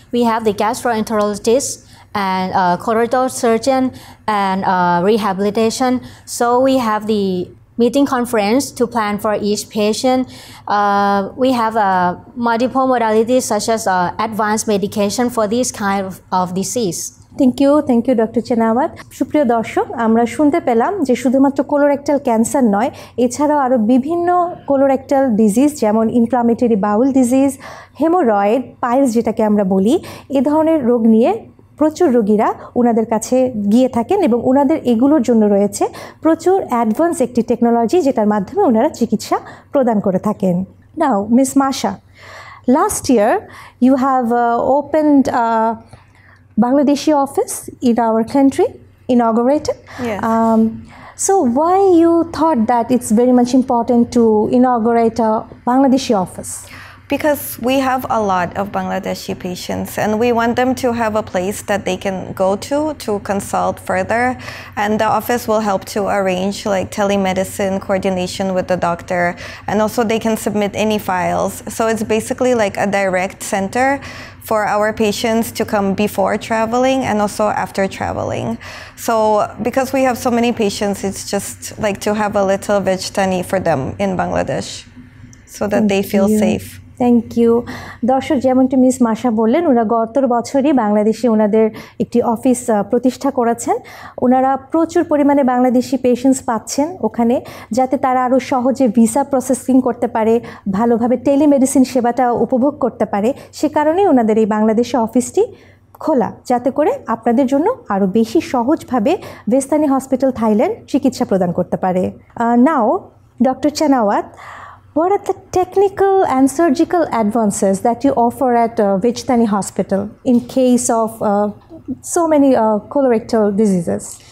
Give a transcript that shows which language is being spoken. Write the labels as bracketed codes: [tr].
[en] We have the gastroenterologist and colorectal surgeon and rehabilitation. So we have the meeting conference to plan for each patient. We have multiple modalities such as advanced medication for this kind of disease. Thank you doctor Chenawat. [bn] সুপ্রিয় দর্শক, আমরা শুনতে পেলাম যে শুধুমাত্র colorectal cancer নয়, এছাড়াও আরও বিভিন্ন কোলোরেক্টাল ডিজিজ যেমন inflammatory bowel disease, haemorrhoid, piles যেটাকে আমরা বলি, এ ধরনের রোগ নিয়ে প্রচুর রোগীরা ওনাদের কাছে গিয়ে থাকেন এবং ওনাদের এগুলোর জন্য রয়েছে প্রচুর অ্যাডভান্স একটি টেকনোলজি যেটার মাধ্যমে ওনারা চিকিৎসা প্রদান করে থাকেন। [en] Now miss Masha, last year you have opened Bangladeshi office in our country, inaugurated. Yes. So why you thought that it's very much important to inaugurate a Bangladeshi office? Because we have a lot of Bangladeshi patients and we want them to have a place that they can go to consult further, and the office will help to arrange like telemedicine coordination with the doctor, and also they can submit any files. So it's basically like a direct center for our patients to come before traveling and also after traveling. So because we have so many patients, it's just like to have a little Vejthani for them in Bangladesh so that they feel safe. Thank you. [bn] দর্শক, যেমনটি miss মাশা বললেন, ওনারা গত বছরই বাংলাদেশে ওনাদের একটি অফিস প্রতিষ্ঠা করেছেন। ওনারা প্রচুর পরিমাণে বাংলাদেশি পেশেন্টস পাচ্ছেন ওখানে, যাতে তারা আরও সহজে ভিসা প্রসেসিং করতে পারে, ভালোভাবে টেলিমেডিসিন সেবাটা উপভোগ করতে পারে। সে কারণেই ওনাদের এই বাংলাদেশে অফিসটি খোলা, যাতে করে আপনাদের জন্য আরও বেশি সহজভাবে ভেস্তানি হসপিটাল থাইল্যান্ড চিকিৎসা প্রদান করতে পারে। [en] Now doctor Chanawat, what are the technical and surgical advances that you offer at Vejthani Hospital in case of so many colorectal diseases?